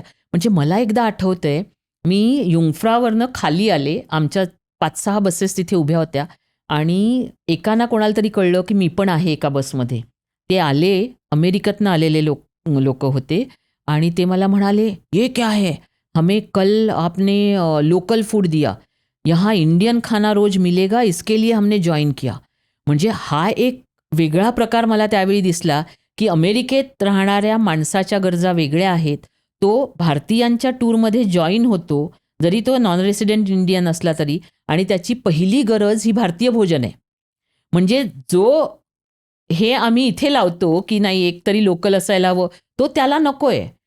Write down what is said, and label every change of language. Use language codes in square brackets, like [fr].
[mr] म्हणजे मला एकदा आठवतंय, मी युंगफ्रावरनं खाली आले. आमच्या 5-6 बसेस तिथे उभ्या होत्या आणि एकाना कोणाला तरी कळलं की मी पण आहे एका बसमध्ये. ते आले, अमेरिकेतनं आलेले लोक होते आणि ते मला म्हणाले, [hi] "ये क्या है? हमें कल आपने लोकल फूड दिया. यहाँ इंडियन खाना रोज मिलेगा, इसके लिए हमने जॉइन किया." [mr] म्हणजे हा एक वेगळा प्रकार मला त्यावेळी दिसला, की अमेरिकेत राहणाऱ्या माणसाच्या गरजा वेगळ्या आहेत. तो भारतीयांच्या टूरमध्ये जॉईन होतो, जरी तो नॉन रेसिडेंट इंडियन असला तरी, आणि त्याची पहिली गरज ही भारतीय भोजन आहे. म्हणजे जो हे आम्ही इथे लावतो, की नाही एक तरी लोकल असायला हवं, तो त्याला नकोय.